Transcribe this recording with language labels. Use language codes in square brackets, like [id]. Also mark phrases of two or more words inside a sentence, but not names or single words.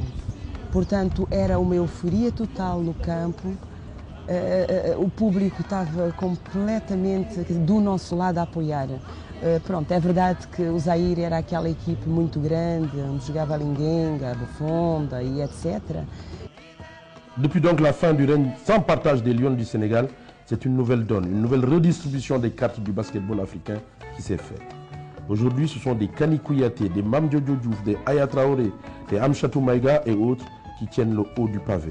[pt] Portanto, era uma euforia total no campo. O público estava completamente do nosso lado a apoiar. Pronto, é verdade que o Zaïre era aquela equipe muito grande, onde jogava Linguenga, Bufonda e etc. [fr] Depuis donc la fin du règne sans partage des Lions du Sénégal, c'est une nouvelle donne, une nouvelle redistribution des cartes du basketball africain qui s'est faite. Aujourd'hui, ce sont des Kani Kouyaté, des Mame Diodio Diouf, des Aya Traoré, des Amchatou Maïga et autres qui tiennent le haut du pavé.